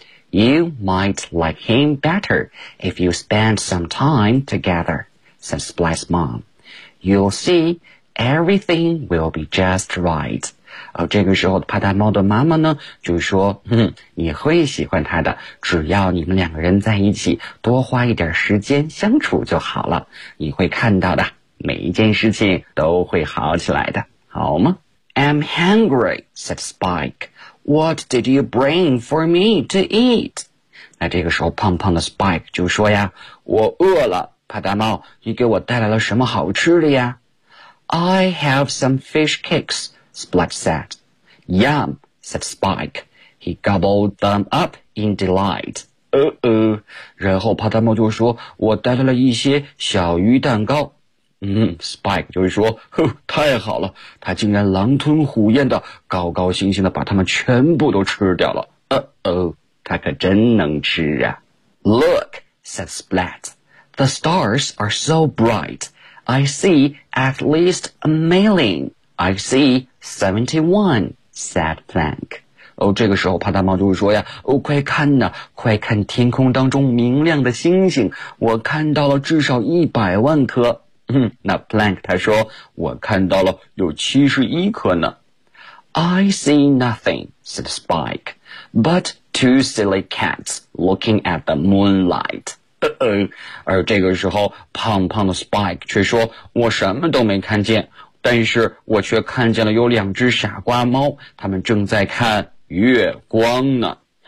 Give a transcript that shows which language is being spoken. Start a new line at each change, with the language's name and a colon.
English: You might like him better if you spend some time together, said Splat's mom. You'll see. Everything will be just right.
Chinese: 这个时候帕达猫的妈妈呢就说，你会喜欢他的，只要你们两个人在一起多花一点时间相处就好了，你会看到的，每一件事情都会好起来的，好吗？
English: I'm hungry, said Spike. What did you bring for me to eat?
Chinese: 那这个时候胖胖的 Spike 就说呀，我饿了，帕达猫，你给我带来了什么好吃的呀？ I have some fish cakes, Splat said. Yum, said Spike. He gobbled them up in delight. 然后帕达猫就说，我带来了一些小鱼蛋糕。 Spike 就说，太好了，他竟然狼吞虎咽的高高兴兴的把它们全部都吃掉了。他可真能吃啊。
English: Look, said Splat. The stars are so bright. I see at least a million. I see 71, said Plank.
Chinese: 这个时候帕达猫就说呀，快看呐，快看天空当中明亮的星星，我看到了至少100万颗。那 Plank 他说，我看到了有71颗呢。
English: I see nothing, said Spike, but two silly cats looking at the moonlight.
Chinese: 而这个时候胖胖的 Spike 却说，我什么都没看见，但是我却看见了有两只傻瓜猫，他们正在看月光呢。